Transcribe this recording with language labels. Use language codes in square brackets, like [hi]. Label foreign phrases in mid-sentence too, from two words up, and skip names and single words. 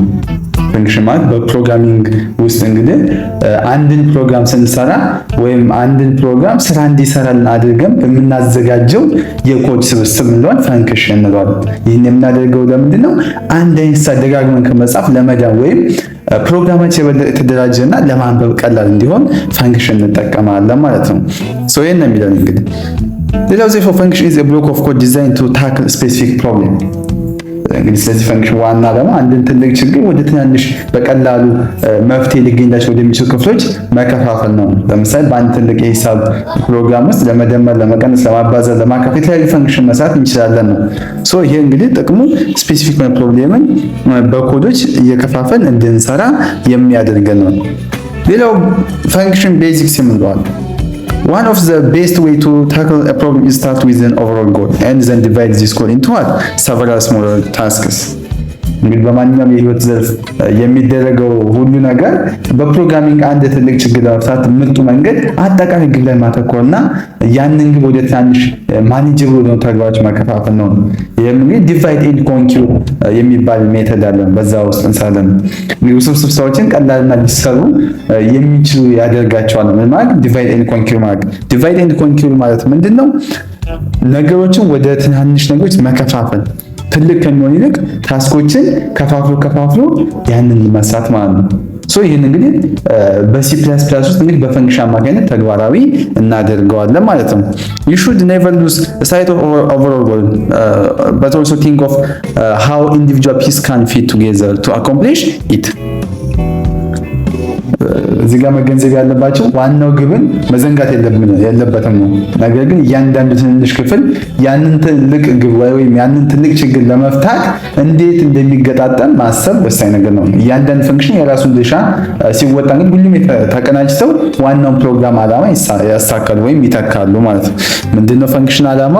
[am] ፈንክሽን ማለት በፕሮግራሚንግ ውስጥ እንግዲህ አንድን ፕሮግራም ስንሰራ ወይም አንድን ፕሮግራም ስራ እንዲሰራልን አድርገን በምናዘጋጀው የኮድ ስብስብ እንደሆነ ፈንክሽን እንለዋለን። ይህን የምናደርገው ለምንድን ነው? አንድ አይነት ደጋግመን ከመጻፍ ለመዳን ወይም ፕሮግራማችን የበለጠ የተደራጀና ለማንበብ ቀላል እንዲሆን ፈንክሽን እንጠቀማለን ማለት ነው። ይህን ነው የሚለው እንግዲህ ሌላው ዜፎ ፈንክሽን [en] is a block of code designed to tackle a specific problem። [am] እንግዲህ ስለዚህ ፈንክሽን ዋና ዓላማ አንድን ትልቅ ችግር ወደ ትናንሽ በቀላሉ መፍትሄ ሊገኝላቸው ወደሚችሉ ክፍሎች መከፋፈል ነው። ለምሳሌ በአንድ ትልቅ የሂሳብ ፕሮግራም ውስጥ ለመደመር፣ ለመቀነስ፣ ለማባዛት፣ ለማካፈል የተለያዩ ፈንክሽን መስራት እንችላለን ነው። ይሄ እንግዲህ ጥቅሙ [en] specific problem [am] በኮዶች እየከፋፈል እንድንሰራ የሚያደርገን ነው። ሌላው [en] function basics [am] የምንለዋል [en] One of the best way to tackle a problem is start with an overall goal and then divide this goal into several smaller tasks. [am] እንግዲህ በማንኛውም የህይወት ዘርፍ የሚደረገው ሁሉ ነገር በፕሮግራሚንግ አንድ ትልቅ ችግር ለመፍታት ምርጡ መንገድ አጠቃላይ ግብ ላይ ማተኮርና ያንን ግብ ወደ ትናንሽ ማኔጀብል ወደ ተግባሮች መከፋፈል ነው። ይሄም እንግዲህ [en] divide and conquer [am] የሚባል ሜተድ አለ። በዛ ውስጥ እንሰራለን። እንግዲህ ውስብስብ ስራዎችን ቀላልና ሊሰሩ የሚችሉ ያደርጋቸዋል። ማለት [en] divide and conquer [am] ማለት [en] divide and conquer [am] ማለት ምንድነው? ነገሮችን ወደ ትናንሽ ነገሮች መከፋፈል፣ ትልቅ ከሚሆን ይልቅ ታስኮችን ከፋፍሎ ያንን መስራት ማለት ነው። ይህን እንግዲህ በሲ++ ውስጥ እንግዲህ በፈንክሽን አማካኝነት ተግባራዊ እናደርገዋለን ማለት ነው። [en] you should never lose sight of overall goal but also think of how individual pieces can fit together to accomplish it. [am] እዚህ ጋር መገንዘብ ያለባቸው ዋናው ግብን መዘንጋት የለበትም ነው። ነገር ግን እያንዳንዱ ትንንሽ ክፍል ያንን ትልቅ ግብ ወይም ያንን ትልቅ ችግር ለመፍታት እንዴት እንደሚገጣጠም ማሰብ ወሳኝ ነገር ነው። እያንዳንዱ ፈንክሽን የራሱን ድርሻ ሲወጣ ግን ሁሉም ተቀናጅተው ዋናውን ፕሮግራም ዓላማ ያሳካሉ ወይም ይተካሉ ማለት ነው። ምንድነው ፈንክሽን ዓላማው?